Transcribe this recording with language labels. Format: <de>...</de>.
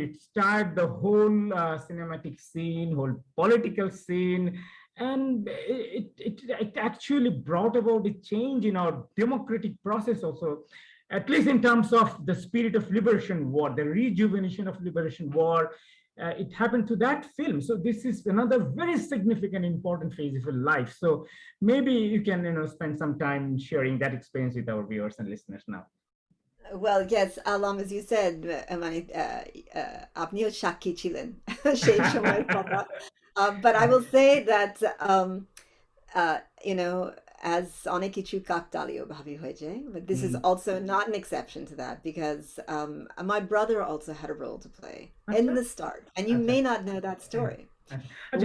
<en>It started the whole cinematic scene, whole political scene, and it actually brought about a change in our democratic process also, at least in terms of the spirit of liberation war, the rejuvenation of liberation war. It happened to that film. So this is another very significant, important phase of your life. So maybe you can, spend some time sharing that experience with our viewers and listeners now. Well, yes, Alam, as you said,</en> <bn>মানে আপনিও সাক্ষী ছিলেন সেই সময়ের কথা.</bn> <en>But I will say that uh, you know, as</en> <bn>অনেক কিছু কাকতালীয় ভাবে হয়ে যায়,</bn> <en>but this is Hmm. also not an exception to that because my brother also had a role to play in Acha, the start, and you acha, may not know that story, acha.</en>